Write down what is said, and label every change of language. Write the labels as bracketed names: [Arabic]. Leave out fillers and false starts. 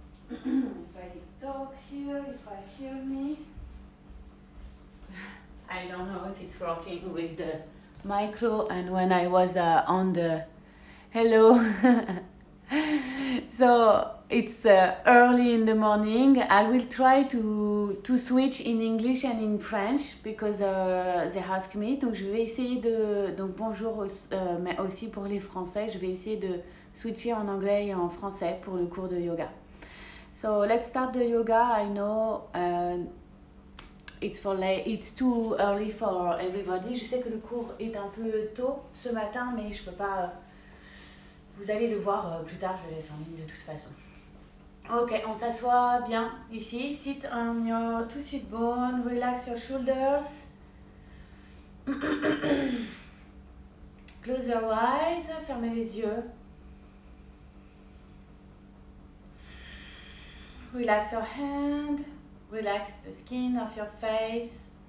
[English] If I talk here, if I hear me, I don't know if it's working with the micro and when I was on the hello. So it's early in the morning. I will try to switch in English and in French because they ask me. [French] Donc je vais essayer de donc bonjour mais aussi pour les Français. Je vais essayer de switcher en anglais et en français pour le cours de yoga. [English] So let's start the yoga. I know it's too early for everybody. [French] Je sais que le cours est un peu tôt ce matin, mais je peux pas. Vous allez le voir plus tard, je le laisse en ligne de toute façon. Ok, on s'assoit bien ici. [English] Sit on your two sit bone, relax your shoulders. Close your eyes, [French] fermez les yeux. [English] Relax your hand, relax the skin of your face.